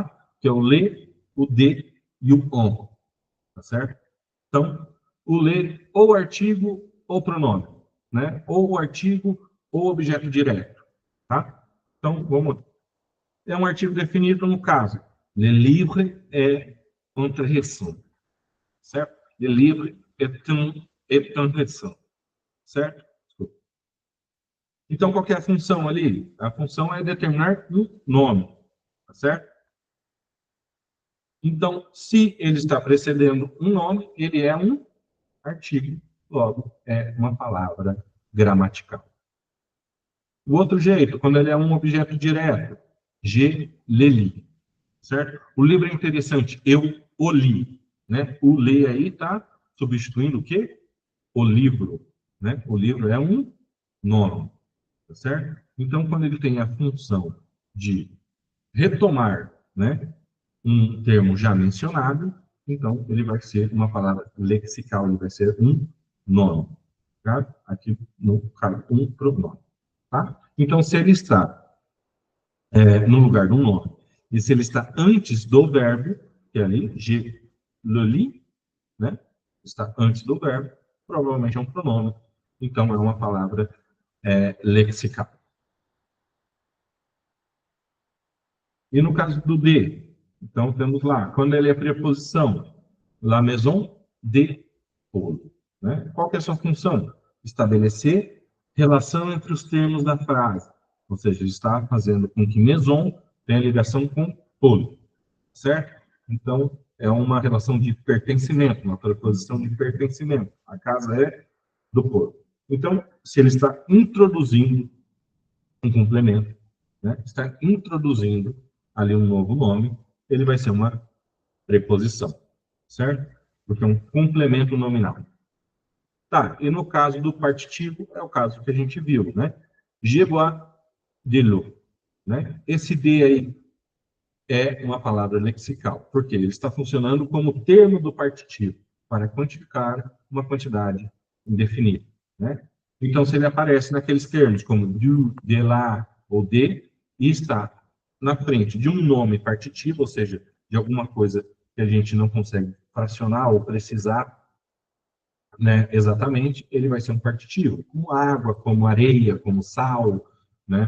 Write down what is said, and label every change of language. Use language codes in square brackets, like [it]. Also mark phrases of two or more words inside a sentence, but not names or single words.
[pt] Que é o le, o de e o on, tá certo? Então, o ler ou artigo ou pronome, né? Ou o artigo ou objeto direto, tá? Então, vamos lá. É um artigo definido no caso. [fr] Le livre est intéressant, certo? Le livre est intéressant, [pt] certo? Então, qual que é a função ali? A função é determinar um nome, tá certo? Então, se ele está precedendo um nome, ele é um artigo, logo é uma palavra gramatical. O outro jeito, quando ele é um objeto direto, [fr] je le lis, [pt] certo? O livro é interessante, eu o li, né? O ler aí está substituindo o quê? O livro, né? O livro é um nome, tá certo? Então, quando ele tem a função de retomar, né, um termo já mencionado, então ele vai ser uma palavra lexical, ele vai ser um nome, tá? Aqui no caso, um pronome, tá? Então, se ele está no lugar de um nome, e se ele está antes do verbo, que é ali, [fr] je le lis, [pt] né? Está antes do verbo, provavelmente é um pronome, então é uma palavra lexical. E no caso do de, então temos lá, quando ele é preposição, [fr] la maison de Paul, [pt] né? Qual que é a sua função? Estabelecer relação entre os termos da frase, ou seja, está fazendo com que maison tenha ligação com Paul, certo? Então, é uma relação de pertencimento, uma preposição de pertencimento. A casa é do Paul. Então, se ele está introduzindo um complemento, né? Está introduzindo ali um novo nome, ele vai ser uma preposição, certo? Porque é um complemento nominal. Tá, e no caso do partitivo, é o caso que a gente viu, né? [fr] Je bois de l'eau, [pt] né? Esse de aí é uma palavra lexical, porque ele está funcionando como termo do partitivo, para quantificar uma quantidade indefinida, né? Então, se ele aparece naqueles termos, como du, de lá ou de, e está na frente de um nome partitivo, ou seja, de alguma coisa que a gente não consegue fracionar ou precisar, né, exatamente, ele vai ser um partitivo, como água, como areia, como sal, né?